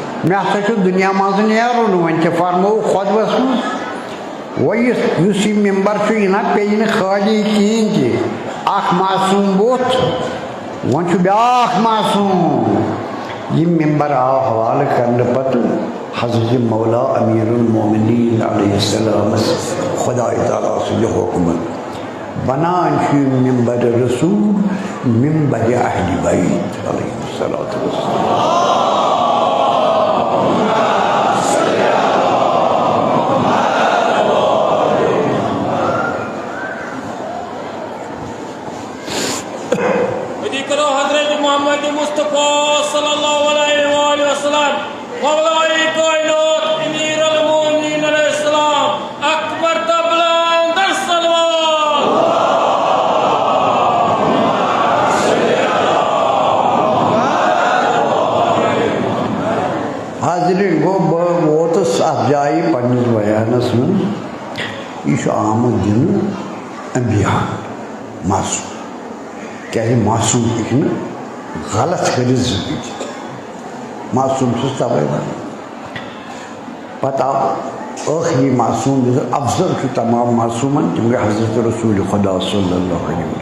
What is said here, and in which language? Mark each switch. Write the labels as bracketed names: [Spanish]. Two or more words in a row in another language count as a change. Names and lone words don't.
[Kashmiri] مےٚ ہسا چھُ دُنیا منٛز نیرُن وۄنۍ تہِ فرموو خۄطبس منٛز یُس یہِ مِمبر چھُ یہِ نہ پیٚیہِ نہٕ خٲلی کِہیٖنۍ تہِ اکھ معصوٗم بُتھ وۄنۍ چھُ بیٛاکھ معصوٗم یہِ مِمبر آو حوالہٕ کرنہٕ پتہٕ حضرت مولا [Arabic] امیر المومنین علیہ السلامس [Kashmiri] خۄداے تعالیٰ سٕنٛدِ حُکمہٕ بنان چھُ یہِ مِمبر رسوٗل مِمبر اہلِ بیت [Arabic] علیہ الصلاۃ والسلام. [Kashmiri] حضرت محمد مصطفیٰ [Arabic] صلی اللہ علیہ وآلہ وسلم [Kashmiri] مولا کائنات [Arabic] امیر المومنین علیہ السلام [Kashmiri] اکبر تبلند الصلوات. حاضرین گوٚو بہٕ ووتُس اَتھ جایہِ پنٛنِس بیانس منٛز یہِ چھُ آمُت دِنہٕ انبیا معصوٗم کیٛازِ معصوٗم ہیٚکہِ نہٕ غلط کٔرِتھ زندگی معصوٗم چھُس تَوَے وَنان پتہٕ آو ٲخری معصوٗم یُس افضل چھُ تمام معصوٗمن تِم گٔے حضرت رسوٗلِ خۄدا [Arabic] صلی اللہ علیہ وسلم.